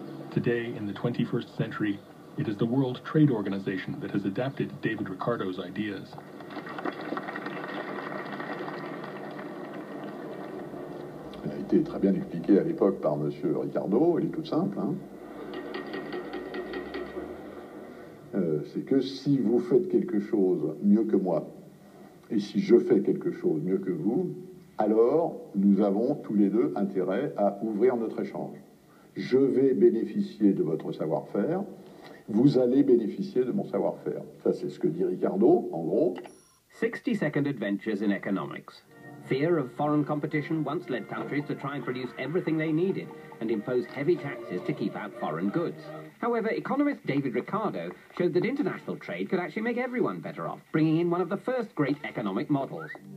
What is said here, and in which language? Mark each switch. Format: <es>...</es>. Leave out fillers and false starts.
<en>Today, in the 21st century, it is the World Trade Organization that has adapted David Ricardo's ideas.</en> <fr>Elle a été très bien expliquée à l'époque par M. Ricardo, elle est toute simple. C'est que si vous faites quelque chose mieux que moi, et si je fais quelque chose mieux que vous, alors nous avons tous les deux intérêt à ouvrir notre échange. Je vais bénéficier de votre savoir-faire, vous allez bénéficier de mon savoir-faire. Ça, c'est ce que dit Ricardo, en gros.</fr> <en>60-second adventures in economics. Fear of foreign competition once led countries to try and produce everything they needed and impose heavy taxes to keep out foreign goods. However, economist David Ricardo showed that international trade could actually make everyone better off, bringing in one of the first great economic models.</en>